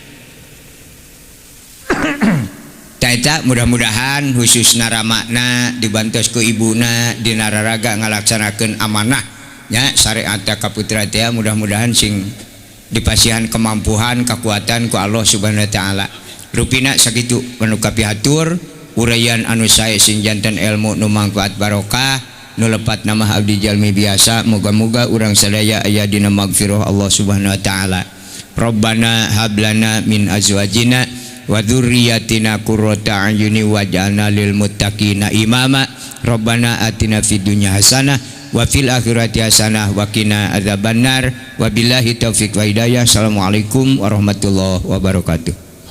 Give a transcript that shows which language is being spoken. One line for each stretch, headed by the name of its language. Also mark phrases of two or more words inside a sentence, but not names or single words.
Sundanese: Taeta mudah-mudahan khususna ramakna dibantos ku ibuna dina raraga ngalaksanakeun amanah nya syariat ka putra teh mudah-mudahan sing dipasihan kemampuan kekuatan ku
Arabic: الله سبحانه وتعالى
Sundanese: rupina sakitu manu kapihatur uraian anu sae sing janten ilmu nu mangfaat barokah nu lepat nama abdi jalmi biasa moga-moga urang sadaya aya dina
Arabic: مغفرة الله سبحانه وتعالى. ربنا هب لنا من أزواجنا وذرياتنا قرة أعين واجعلنا للمتقين إماما. ربنا آتنا في الدنيا حسنة وفي الآخرة حسنة وقنا عذاب النار. وبالله التوفيق والهداية. السلام عليكم ورحمة الله وبركاته.